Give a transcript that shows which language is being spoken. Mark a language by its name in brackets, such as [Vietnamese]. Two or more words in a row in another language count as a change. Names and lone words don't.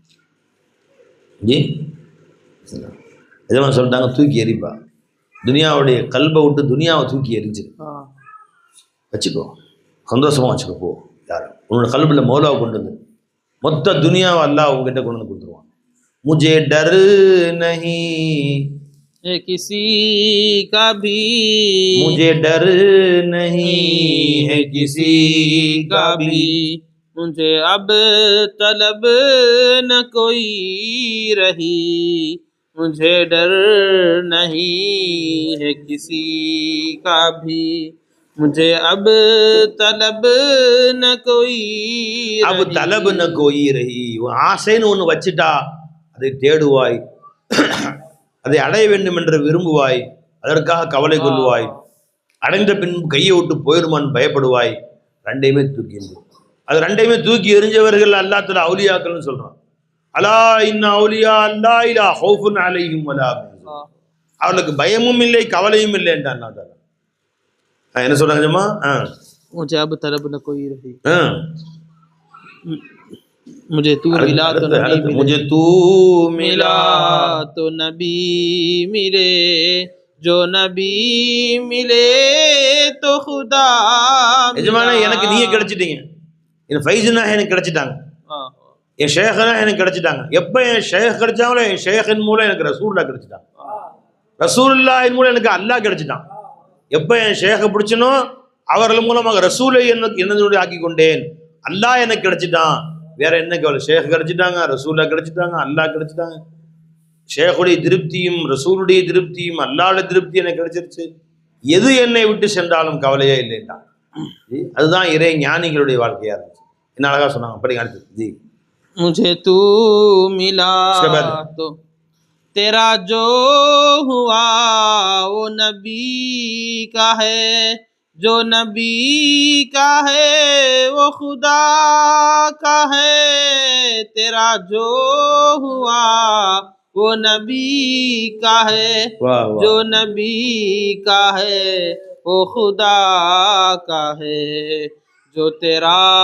[Tamil] எதமா சொல்லிட்டாங்க, தூக்கி எரிப்பா. துனியாவுடைய கல்பை விட்டு துனியாவை தூக்கி எரிஞ்சு வச்சுக்கோ, சந்தோஷமா வச்சுக்கோ. போ, யார் உன்னோட கல்பில் மௌலாவை கொண்டு வந்து மொத்த துனியாவை அல்லாஹ் உங்ககிட்ட கொண்டு வந்து கொடுத்துருவான். [Urdu] مجھے ڈر نہیں ہے کسی کا بھی, مجھے ڈر نہیں ہے کسی کا بھی, مجھے اب طلب نہ کوئی رہی، مجھے ڈر نہیں ہے کسی کا بھی، مجھے اب طلب نہ کوئی رہی. اب طلب نہ کوئی رہی. [Tamil] ஆசைன்னு ஒன்று வச்சுட்டா அதை தேடுவாய், அதை அடைய வேண்டும் என்று விரும்புவாய், அதற்காக கவலை கொள்வாய். அடைந்த பின் கையை விட்டு போயிடுமான்னு பயப்படுவாய். ரெண்டையுமே தூக்கி எறிஞ்சு. அது ரெண்டையுமே தூக்கி எறிஞ்சவர்கள் அல்லாஹ் தஆலா அவுலியாக்கள்னு சொல்றான். [Arabic] ألا إن أولياء الله لا خوف عليهم ولا هم, [Tamil] அவர்களுக்கு பயமும் இல்லை கவலையும் இல்லை என்றான் அல்லாஹ் தஆலா. என்ன சொல்றாங்க ஜமா? [Urdu] مجھے اب طلب نہ کوئی رہی، مجھے تو ملا تو نبی ملے, مجھے تو ملا تو نبی ملے، جو نبی ملے تو خدا. [Tamil] எஜமானே, எனக்கு நீங்க கிடைச்சிட்டீங்க, என் ஃபைஸ்னா எனக்கு கிடைச்சிட்டாங்க, என் ஷேഖனா எனக்கு கிடைச்சிட்டாங்க. எப்போ என் ஷேக் கிடைச்சாங்களோ என் ஷேக்கின் மூலம் எனக்கு ரசூலுல்லாஹ் கிடைச்சிட்டாங்க, ரசூலுல்லாஹின் மூலம் எனக்கு அல்லாஹ் கிடைச்சிட்டான். எப்போ என் ஷேக்கை பிடிச்சனோ அவர்கள் மூலமாக ரசூலை என்னதுடைய ஆக்கி கொண்டேன். அல்லாஹ் எனக்கு கிடைச்சிட்டான். வேற என்ன கவலை? ஷேக் கிடைச்சிட்டாங்க, ரசூல்லா கிடைச்சிட்டாங்க, அல்லாஹ் கிடைச்சிட்டாங்க. ஷேக்குடைய திருப்தியும் ரசூலுடைய திருப்தியும் அல்லாஹ்வுடைய திருப்தி எனக்கு கிடைச்சிருச்சு. எது என்னை விட்டு சென்றாலும் கவலையே இல்லைன்றான். அதுதான் இறை ஞானிகளுடைய வாழ்க்கையா இருந்துச்சு. என்ன அழகா சொன்னாங்க. படிங்க அடுத்து. ஜி [Urdu] مجھے تو ملا تو تیرا جو ہوا وہ نبی کا ہے، جو نبی کا ہے وہ خدا کا ہے، تیرا جو ہوا وہ نبی کا ہے، جو نبی کا ہے وہ خدا کا ہے، جو تیرا